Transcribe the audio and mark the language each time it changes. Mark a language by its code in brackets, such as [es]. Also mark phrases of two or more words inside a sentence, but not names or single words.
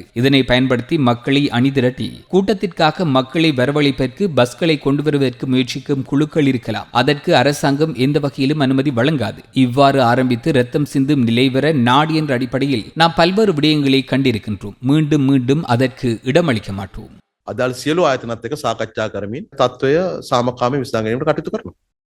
[ta] இதனை பயன்படுத்தி மக்களை அணிதிரட்டி கூட்டத்திற்காக மக்களை வரவழைப்பதற்கு பஸ்களை கொண்டு வருவதற்கு முயற்சிக்கும் குழுக்கள் இருக்கலாம். அதற்கு அரசாங்கம் எந்த வகையிலும் அனுமதி வழங்காது. இவ்வாறு ஆரம்பித்து ரத்தம் சிந்தும் நிலை வர நாடு என்ற அடிப்படையில் நாம் பல்வேறு விடயங்களை கண்டிருக்கின்றோம். மீண்டும் மீண்டும் அதற்கு இடமளிக்க மாட்டோம். [si] අදාළ සියලු ආයතනත් එක්ක සාකච්ඡා කරමින් තත්ත්වය සාමකාමී විසඳා ගැනීමට කටයුතු කරනවා.